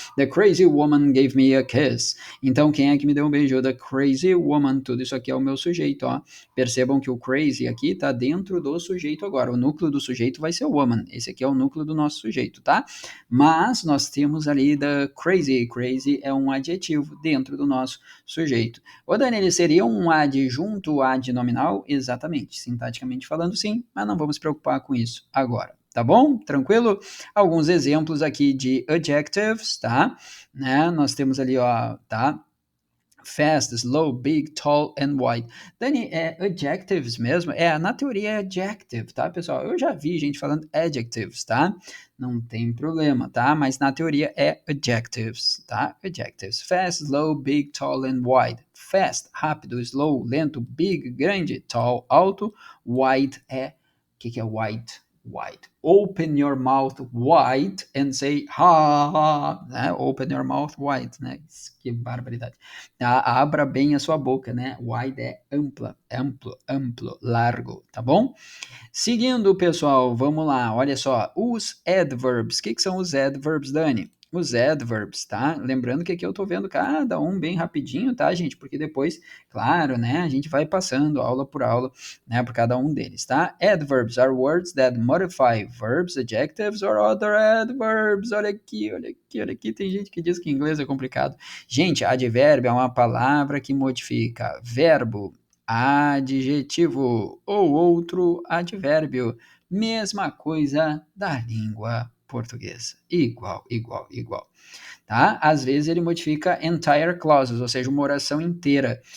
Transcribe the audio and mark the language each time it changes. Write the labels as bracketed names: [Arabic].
[English] The crazy woman gave me a kiss. [Portuguese] Então, quem é que me deu um beijo? [English] The crazy woman. [Portuguese] Tudo isso aqui é o meu sujeito, ó. Percebam que o crazy aqui tá dentro do sujeito agora. O núcleo do sujeito vai ser o woman. Esse aqui é o núcleo do nosso sujeito, tá? Mas nós temos ali the crazy. Crazy é um adjetivo dentro do nosso sujeito. Ô, Dani, ele seria um adjunto adnominal? Exatamente. Sintaticamente falando, sim, mas não vamos preocupar com isso agora. Tá bom? Tranquilo? Alguns exemplos aqui de adjectives, tá? Né? Nós temos ali, ó, tá? [English] Fast, slow, big, tall and wide. [Portuguese] Dani, é adjectives mesmo? Na teoria é adjective, tá, pessoal? Eu já vi gente falando adjectives, tá? Não tem problema, tá? Mas na teoria é adjectives, tá? Adjectives. [English] Fast, slow, big, tall and wide. Fast, [Portuguese] rápido, [English] slow, [Portuguese] lento, [English] big, [Portuguese] grande, [English] tall, [Portuguese] alto, [English] wide é... [Portuguese] O que é wide? [English] Wide. Open your mouth wide and say ha, ha, né? Open your mouth wide, [Portuguese] né? Que barbaridade. Abra bem a sua boca, né? Wide é ampla, amplo, amplo, largo, tá bom? Seguindo, pessoal, vamos lá, olha só, os adverbs. O que são os adverbs, Dani? Os adverbs, tá? Lembrando que aqui eu tô vendo cada um bem rapidinho, tá, gente? Porque depois, claro, né, a gente vai passando aula por aula, né, por cada um deles, tá? [English] Adverbs are words that modify verbs, adjectives or other adverbs. [Portuguese] Olha aqui, olha aqui, olha aqui. Tem gente que diz que inglês é complicado. Gente, advérbio é uma palavra que modifica verbo, adjetivo ou outro advérbio. Mesma coisa da língua portuguesa. Igual, igual, igual. Tá? Às vezes ele modifica [English] entire clauses, [Portuguese] ou seja, uma oração inteira.